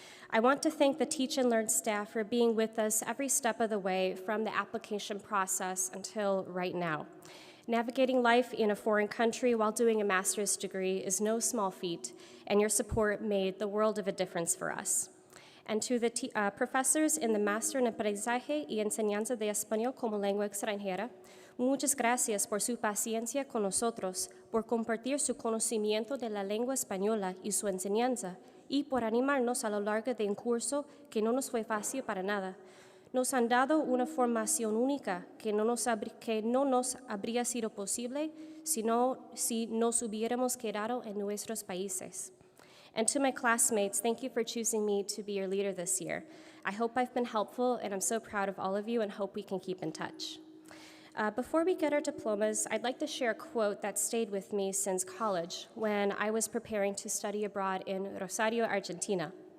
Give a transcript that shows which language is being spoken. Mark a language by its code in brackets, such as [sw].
[en] I want to thank the Teach and Learn staff for being with us every step of the way from the application process until right now. Navigating life in a foreign country while doing a master's degree is no small feat, and your support made the world of a difference for us. And to the professors in the [es] Máster en Aprendizaje y Enseñanza de Español como Lengua Extranjera, muchas gracias por su paciencia con nosotros, por compartir su conocimiento de la lengua española y su enseñanza, y por animarnos a lo largo de un curso que no nos fue fácil para nada. Nos han dado una formación única que no nos habría sido posible si nos hubiéramos quedado en nuestros países. [en] And to my classmates, thank you for choosing me to be your leader this year. I hope I've been helpful, and I'm so proud of all of you and hope we can keep in touch. Before we get our diplomas, I'd like to share a quote that stayed with me since college when I was preparing to study abroad in Rosario, Argentina.